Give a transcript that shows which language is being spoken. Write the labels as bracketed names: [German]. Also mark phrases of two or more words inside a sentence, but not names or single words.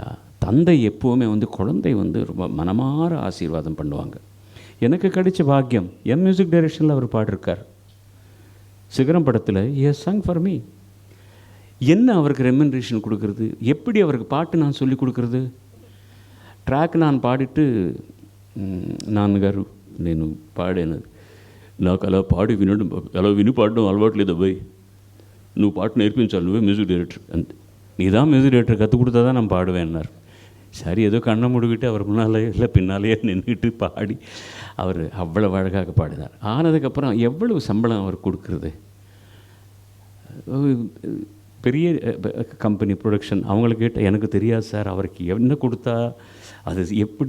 [Tamil] தந்தை எப்போவுமே வந்து குழந்தை வந்து ரொம்ப மனமாற ஆசீர்வாதம் பண்ணுவாங்க. எனக்கு கிடைச்ச பாக்கியம், என் [English] music directionil [Tamil] அவர் பாடிருக்கார். சிகரம் படத்தில் எஸ் சாங் ஃபார் மீ. என்ன அவருக்கு ரெம்யூனரேஷன் கொடுக்குறது? எப்படி அவருக்கு பாட்டு நான் சொல்லி கொடுக்குறது? [Telugu] ట్రాక్ நான் పాడిட்டு నాన్నగారు నేను పాడాను, నాకు అలా పాడి వినడం, అలా విని పాడడం అలవాట్లేదు అబ్బాయి, నువ్వు పాట నేర్పించాలి, నువ్వే [English] music director, [Telugu] అంతే, [Tamil] நீதான் [English] music director [Tamil] கற்றுக் கொடுத்தா தான் நான் பாடுவேன்னார். சரி, ஏதோ கண்ணை முடிக்கிட்டு அவர் முன்னாலே இல்லை பின்னாலேயே நின்றுட்டு பாடி அவர் அவ்வளோ அழகாக பாடினார். ஆனதுக்கப்புறம் எவ்வளவு சம்பளம் அவர் கொடுக்குறது? பெரிய [English] company production [Tamil] அவங்கள கேட்ட, எனக்கு தெரியாது சார், அவருக்கு என்ன கொடுத்தா அது எப்படி?